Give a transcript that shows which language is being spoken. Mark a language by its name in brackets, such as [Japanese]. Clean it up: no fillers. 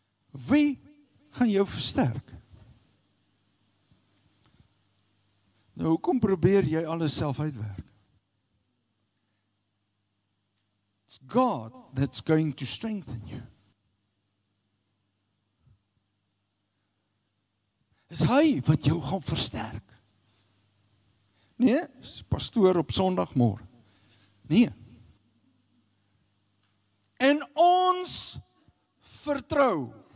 [Afrikaans] Wie gaan jou versterk? Nou, hoekom probeer jy alles self uitwerk? [English] It's God that's going to strengthen you. [Afrikaans] Is hy wat jou gaan versterk. Nee, pastoor op Sondagmôre. Nee. En ons vertrou.